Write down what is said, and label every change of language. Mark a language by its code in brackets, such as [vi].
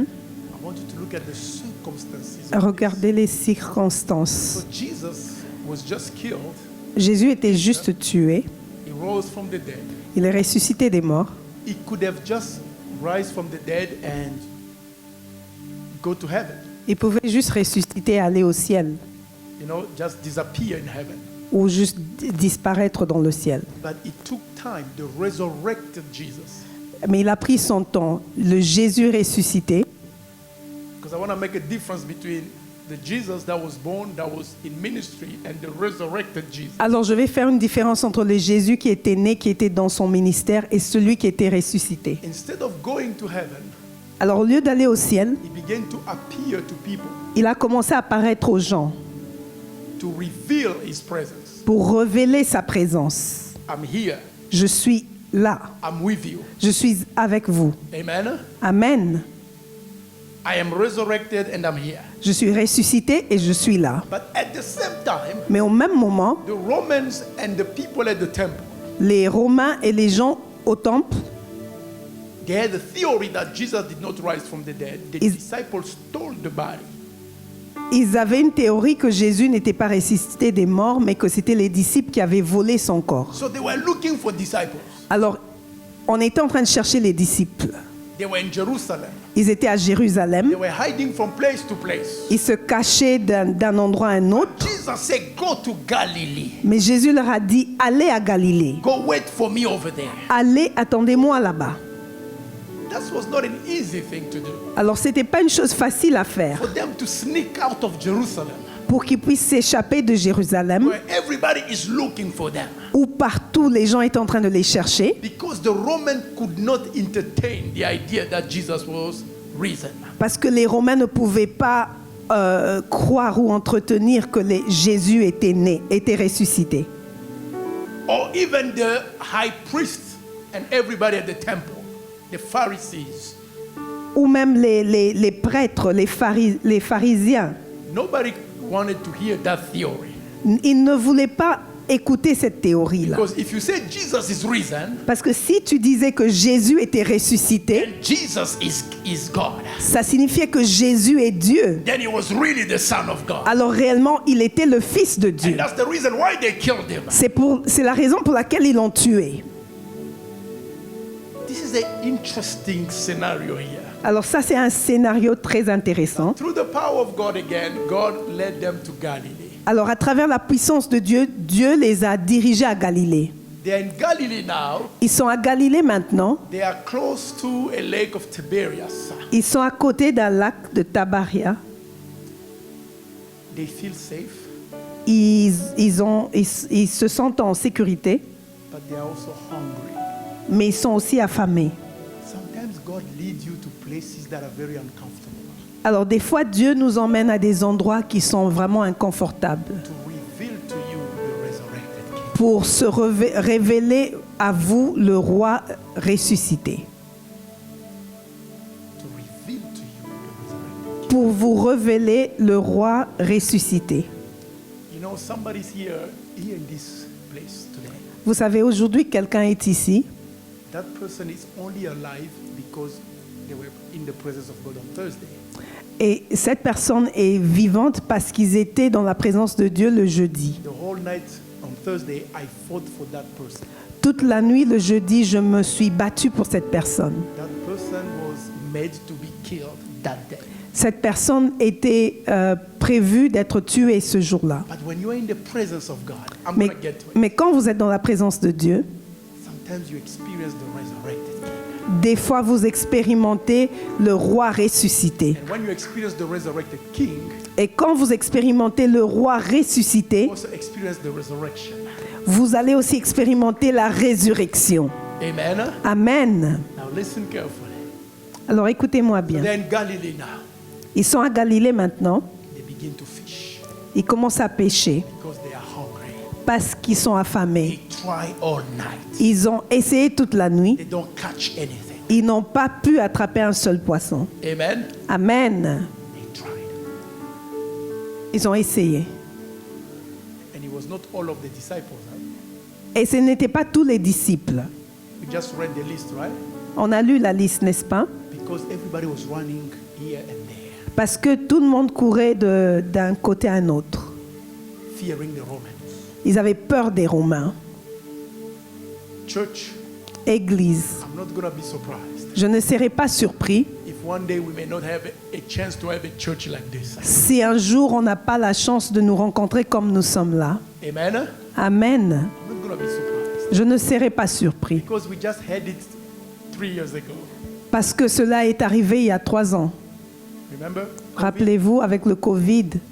[en] I want you to look at the circumstances. Of [fr] Regardez les [en] this. [fr] circonstances. [en] So Jesus was just killed. [fr] Jésus était juste tué. [en] He rose from the dead. [fr] Il est ressuscité des morts. [en] He could have just rise from the dead and go to heaven. [fr] Il pouvait juste ressusciter et aller au ciel. [en] You know, just disappear in heaven. [fr] ou juste disparaître dans le ciel. [en] But it took time. The resurrected Jesus. [fr] Mais il a pris son temps, le Jésus ressuscité. [en] Because I want to make a difference between the Jesus that was born, that was in ministry, and the resurrected Jesus. [fr] Alors je vais faire une différence entre le Jésus qui était né, qui était dans son ministère, et celui qui était ressuscité. [en] Instead of going to heaven, [fr] Alors au lieu d'aller au ciel, [en] he began to appear to people [fr] il a commencé à apparaître aux gens [en] to reveal his presence. [fr] pour révéler sa présence. [en] I'm here. [fr] Je suis là, [en] I'm with you. [fr] je suis avec vous. [en] Amen. [fr] Amen. [en] I am resurrected and I'm here. [fr] Je suis ressuscité et je suis là. [en] But at the same time, [fr] Mais au même moment, [en] the Romans and the people at the temple, [fr] les Romains et les gens au temple, [en] they had a theory that Jesus did not rise from the dead. The Is- disciples stole the body. [fr] ils avaient une théorie que Jésus n'était pas ressuscité des morts, mais que c'était les disciples qui avaient volé son corps. [en] So they were looking for disciples. [fr] Alors, on était en train de chercher les disciples. [en] They were in Jerusalem. [fr] Ils étaient à Jérusalem. [en] They were hiding from place to place. [fr] Ils se cachaient d'un endroit à un autre. [en] Jesus said, go to Galilee. [fr] Mais Jésus leur a dit, allez à Galilée. [en] Go wait for me over there. [fr] Allez, attendez-moi là-bas. [en] That was not an easy thing to do. [fr] Alors, ce n'était pas une chose facile à faire [en] For them to sneak out of Jerusalem, [fr] pour qu'ils puissent s'échapper de Jérusalem, [en] where everybody is looking for them. [fr] où partout les gens étaient en train de les chercher, [en] Because the Roman could not entertain the idea that Jesus was risen. [fr] parce que les Romains ne pouvaient pas croire ou entretenir que Jésus était né, était ressuscité. [en] Or even the high priest and everybody at the temple, the Pharisees. [fr] Ou même les prêtres, les pharisiens. [en] Nobody wanted to hear that theory. [fr] Ils ne voulaient pas écouter cette théorie-là. [en] Because if you say Jesus is risen, [fr] Parce que si tu disais que Jésus était ressuscité, [en] then Jesus is God. [fr] ça signifiait que Jésus est Dieu. [en] Then he was really the Son of God. [fr] Alors réellement, il était le Fils de [en] And [fr] Dieu. [en] that's the reason why they killed him. [fr] C'est la raison pour laquelle ils l'ont tué. [en] This is an interesting scenario here. [fr] Alors ça, c'est un scénario très intéressant. [en] Through the power of God again, God led them to Galilee. [fr] Alors à travers la puissance de Dieu, Dieu les a dirigés à Galilée. [en] They are in Galilee now. [fr] Ils sont à Galilée maintenant. [en] They are close to a lake of Tiberias. [fr] Ils sont à côté d'un lac de Tabaria. [en] They feel safe, [fr] Ils se sentent en sécurité, [en] but they are also hungry. [fr] mais ils sont aussi affamés. [en] Sometimes God leads you to places that are very uncomfortable [fr] Alors des fois, Dieu nous emmène à des endroits qui sont vraiment inconfortables [en] to reveal to you the resurrected King. [fr] pour se révéler à vous le roi ressuscité. [en] To reveal to you the resurrected King. [fr] Pour vous révéler le roi ressuscité. [en] You know, somebody's here in this place today. [fr] Vous savez, aujourd'hui, quelqu'un est ici. [en] That person is only alive because they were in the presence of God on Thursday. [fr] Et cette personne est vivante parce qu'ils étaient dans la présence de Dieu le jeudi. [en] The whole night on Thursday, I fought for that person. [fr] Toute la nuit, le jeudi, je me suis battue pour cette personne. [en] That person was made to be killed that day. [fr] Cette personne était prévue d'être tuée ce jour-là. [en] But when you are in the presence of God, I'm [fr] Mais, [en] going to get to it. [fr] mais quand vous êtes dans la présence de Dieu, [en] Sometimes you experience the resurrected King. [fr] des fois vous expérimentez le roi ressuscité. [en] And when you experience the resurrected King, [fr] Et quand vous expérimentez le roi ressuscité, [en] you also experience the resurrection. [fr] vous allez aussi expérimenter la résurrection. [en] Amen. [fr] Amen. [en] Now listen carefully. [fr] Alors écoutez-moi bien. [en] They're in Galilee now. [fr] Ils sont à Galilée maintenant. [en] They begin to fish [fr] Ils commencent à pêcher [en] because they are hungry. [fr] parce qu'ils sont affamés. [en] They try all night. [fr] Ils ont essayé toute la nuit. [en] They don't catch anything. [fr] Ils n'ont pas pu attraper un seul poisson. [en] Amen. [fr] Amen. [en] They tried. [fr] Ils ont essayé. [en] And it was not all of the disciples. Huh? [fr] Et ce n'étaient pas tous les disciples. [en] We just read the list, right? [fr] On a lu la liste, n'est-ce pas? [en] Because everybody was running here and there, [fr] Parce que tout le monde courait d'un côté à un autre. [en] fearing the Romans. [fr] Ils avaient peur des Romains. [en] Church, [fr] Église, [en] I'm not going to be surprised [fr] je ne serais pas surpris [en] if one day we may not have a chance to have a church like this. [fr] Si un jour on n'a pas la chance de nous rencontrer comme nous sommes là, [en] Amen. [fr] Amen, [en] I'm not going to be surprised [fr] je ne serai pas surpris. [en] because we just had it 3 years ago. [fr] Parce que cela est arrivé il y a 3 ans. [en] Remember? [fr] Rappelez-vous, avec le Covid,